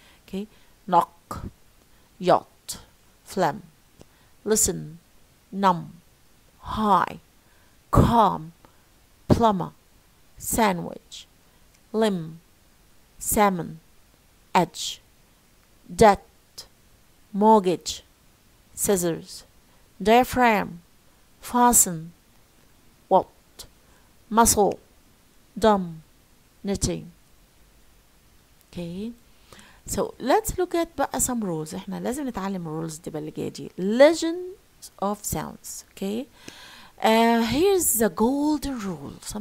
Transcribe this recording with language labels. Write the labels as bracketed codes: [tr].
[en] okay knock yacht phlegm listen numb high calm plumber sandwich limb salmon edge debt mortgage scissors diaphragm fasten what muscle dumb knitting. okay so let's look at بقى some rules. [ar] احنا لازم نتعلم rules دي اللي جايه دي. [en] legends of sounds. okay here's the golden rule.